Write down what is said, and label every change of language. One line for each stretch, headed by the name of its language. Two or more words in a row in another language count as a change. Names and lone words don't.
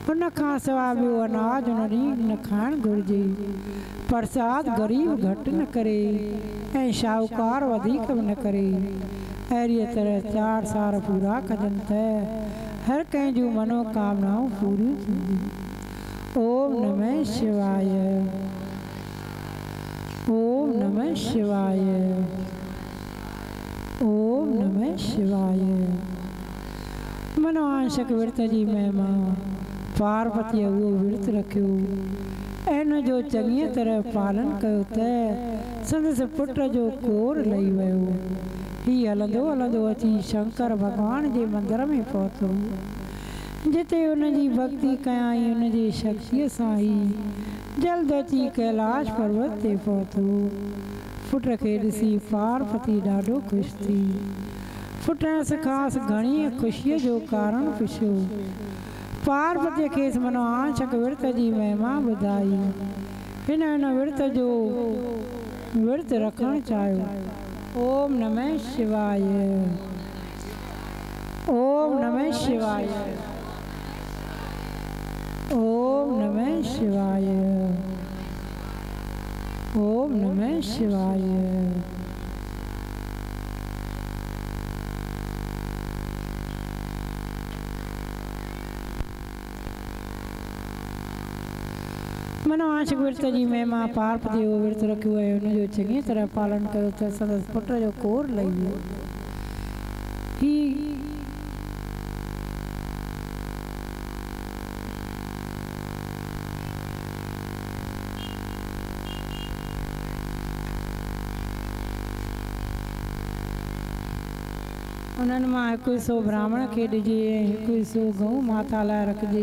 Sindhi: उन खां सवाइ ॿियो अनाज उन ॾींहुं न खाइणु घुरिजे। प्रसाद ग़रीब घटि न करे ऐं शाहूकार वधीक बि न करे। अहिड़ीअ तरह 4 साल पूरा कजनि त हर कंहिं जूं मनोकामनाऊं पूरियूं थींदियूं।
Sanskrit: ओम नमः शिवाय। ओम नमः शिवाय। ओम नमः शिवाय।
Sindhi: मनोआंशक विर्त जी महिमा। पार्वतीअ उहो विर्त रखियो ऐं हुन जो चङीअ तरह पालन कयो त संदसि पुट जो कोर लही वियो। हीउ हलंदो हलंदो अची शंकर भॻवान जे मंदर में पहुतो, जिते हुनजी भक्ति कयाई। हुनजी शक्तिअ सां ई जल्द अची कैलाश पर्वत ते पहुतो। पुट खे ॾिसी पार्वती ॾाढो ख़ुशि थी। पुटण ख़ासि घणी ख़ुशीअ जो कारण पुछियो। पार्वतीअ खेसि मनोआंशक विर्त जी महिमा ॿुधाई। हिन विर्त जो विर्त रखणु चाहियो।
Sanskrit: ओम नमः शिवाय। ओम नमः शिवाय। ओम नमः शिवाय। ओम नमः शिवाय।
Sindhi: मनोआंशक विर्त जी महिमा। पार्वती जो विर्त रखियो ऐं हुनजो चङी तरह पालन कयो त संदसि पुट जो कोर लही वियो। ही उन्हनि मां 100 ब्राह्मण खे ॾिजे ऐं 100 गऊ माता लाइ रखिजे।